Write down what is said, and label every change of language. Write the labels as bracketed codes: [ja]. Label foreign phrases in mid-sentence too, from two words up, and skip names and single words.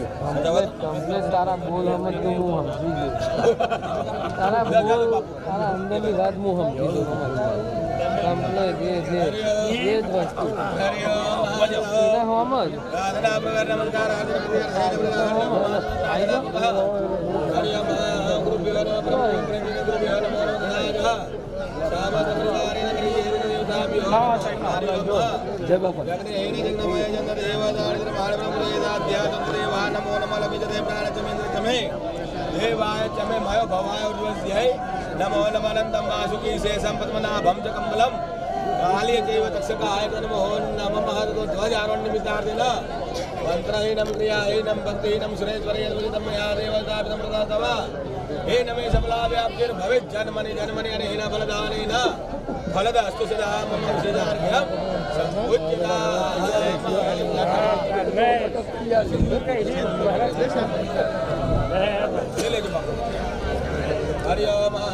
[gu] કમ્પ્લેટ તારા બોલ હમત તો હું સમજી ગયો તારા બોલ તારા અંદરની વાત હું સમજી ગયો કમ્પ્લેટ એ જ વસ્તુ એને સમજ જય બાપા [sa] देवाय चमे मयो भवाय उर्वस्यै नमो नमनन्दं वासुकी शेषं पद्मनाभं च कम्बलं कालीय चैव तक्षकाय नमो नमः महतो ध्वजारोण्यमितार्दिन मन्त्रहीनं क्रियाहीनं भक्तिहीनं सुरेश्वरेण मया देवतापितं प्रदातव हे नमे सबलाव्याप्तिर्भवेत् जन्मनि जन्मनि अनेन फलदानेन फलदास्तु सदा मम सिद्धार्घ्यं सम्पूज्यता हरि ओम